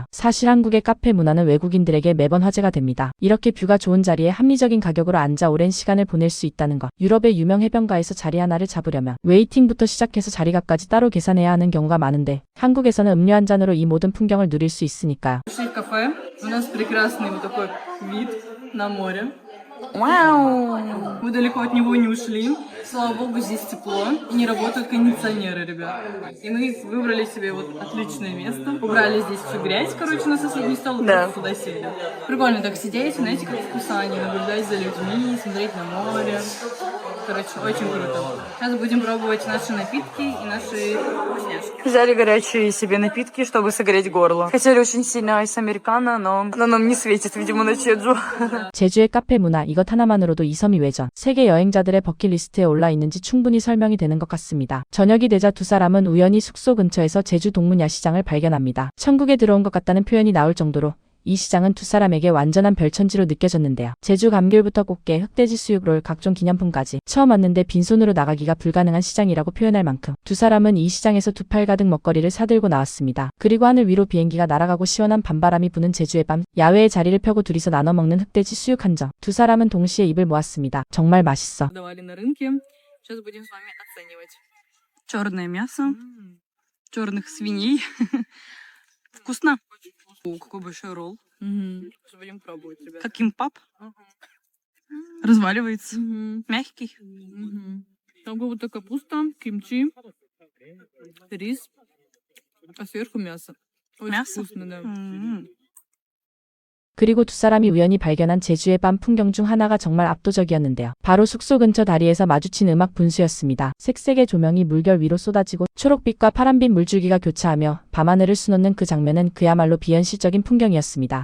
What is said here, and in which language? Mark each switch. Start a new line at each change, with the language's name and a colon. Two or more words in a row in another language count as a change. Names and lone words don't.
Korean: 사실 한국의 카페 문화는 외국인들에게 매번 화제가 됩니다. 이렇게 뷰가 좋은 자리에 합리적인 가격으로 앉아 오랜 시간을 보낼 수 있다는 것. 유럽의 유명 해변가에서 자리 하나를 잡으려면 웨이팅부터 시작해서 자리값까지 따로 계산해야 하는 경우가 많은데 한국에서는 음료 한 잔으로 이 모든 풍경을 누릴 수 있으니까요.
Russian: Пришли в кафе, у нас прекрасный вот такой вид на море. Вау! Мы далеко от него не ушли. Слава богу, здесь тепло и не работают кондиционеры, ребят. И мы выбрали себе вот отличное место. Убрали здесь всю грязь, короче, на соседний стол, и просто туда сели. Прикольно так сидеть, знаете, как в Пусане, наблюдать за людьми, смотреть на море. Короче, очень круто. Сейчас будем пробовать наши напитки и наши вкусняшки. Взяли горячие себе напитки, чтобы согреть горло. Хотели очень сильно айс-американо, но оно нам не светит, видимо, на Чеджу.
Korean: 제주의 카페 문화 이것 하나만으로도 이 섬이 외전, 세계 여행자들의 버킷리스트에 올라 있는지 충분히 설명이 되는 것 같습니다. 저녁이 되자 두 사람은 우연히 숙소 근처에서 제주 동문 야시장을 발견합니다. 천국에 들어온 것 같다는 표현이 나올 정도로 이 시장은 두 사람에게 완전한 별천지로 느껴졌는데요. 제주 감귤부터 꽃게, 흑돼지 수육롤, 각종 기념품까지 처음 왔는데 빈손으로 나가기가 불가능한 시장이라고 표현할 만큼 두 사람은 이 시장에서 두 팔 가득 먹거리를 사들고 나왔습니다. 그리고 하늘 위로 비행기가 날아가고 시원한 밤바람이 부는 제주의 밤, 야외에 자리를 펴고 둘이서 나눠 먹는 흑돼지 수육 한 점. 두 사람은 동시에 입을 모았습니다. 정말 맛있어.
Russian: Давали на рынке. Сейчас будем с вами оценивать. Черное мясо, черных свиней. Вкусно? О, какой большой ролл. Сейчас будем пробовать, ребят. Как кимпап. Разваливается. Мягкий. Там как будто капуста, кимчи, рис, а сверху мясо. Очень вкусно, да.
Korean: 그리고 두 사람이 우연히 발견한 제주의 밤 풍경 중 하나가 정말 압도적이었는데요. 바로 숙소 근처 다리에서 마주친 음악 분수였습니다. 색색의 조명이 물결 위로 쏟아지고 초록빛과 파란빛 물줄기가 교차하며 밤하늘을 수놓는 그 장면은 그야말로 비현실적인 풍경이었습니다.